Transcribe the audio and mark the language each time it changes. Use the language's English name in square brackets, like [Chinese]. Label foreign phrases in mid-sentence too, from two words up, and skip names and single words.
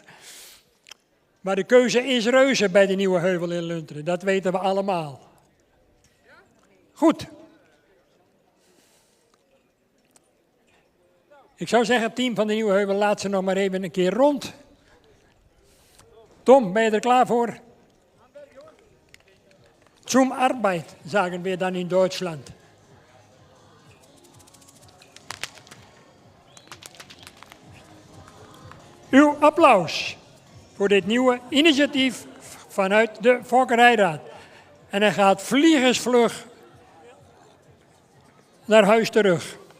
[Dutch] Maar de keuze is reuze bij de Nieuwe Heuvel in Lunteren. Dat weten we allemaal. Goed. Ik zou zeggen, het team van de Nieuwe Heuvel, laat ze nog maar even een keer rond. Tom, ben je er klaar voor? [German] Zum Arbeit, sagen wir [Dutch] dan in Duitsland. Uw applaus voor dit nieuwe initiatief vanuit de Fokkerijraad. En hij gaat vliegensvlug naar huis terug.